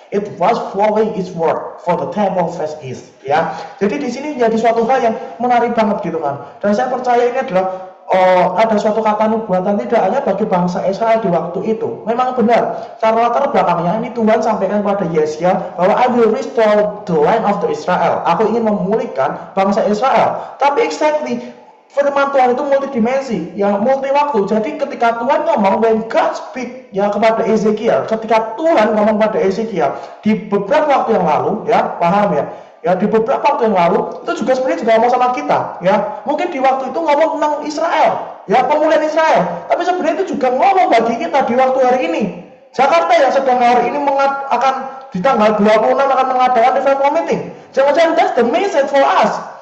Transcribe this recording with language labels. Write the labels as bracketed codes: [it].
[en] It was flowing eastward, for the temple face east. [id] Ya, jadi di sini jadi suatu hal yang menarik banget gitu kan. Dan saya percaya ini adalah ada suatu kata nubuatan tidak hanya bagi bangsa Israel di waktu itu. Memang benar, cara latar belakangnya ini Tuhan sampaikan kepada Yeskiel bahwa [en] I will restore the land of the Israel. [id] Aku ingin memulihkan bangsa Israel. Tapi exactly, firman Tuhan itu multidimensi, ya multi waktu. Jadi ketika Tuhan ngomong, [en] when God speak [id] ya kepada Ezekiel, ketika Tuhan ngomong pada Ezekiel di beberapa waktu yang lalu, ya paham ya? Ya di beberapa waktu yang lalu itu juga sebenarnya juga ngomong sama kita, ya mungkin di waktu itu ngomong tentang Israel, ya pemulihan Israel. Tapi sebenarnya itu juga ngomong bagi kita di waktu hari ini. Jakarta yang sedang hari ini akan di tanggal 26 akan mengadakan revival meeting. Jangan-jangan [en] that's the message for us.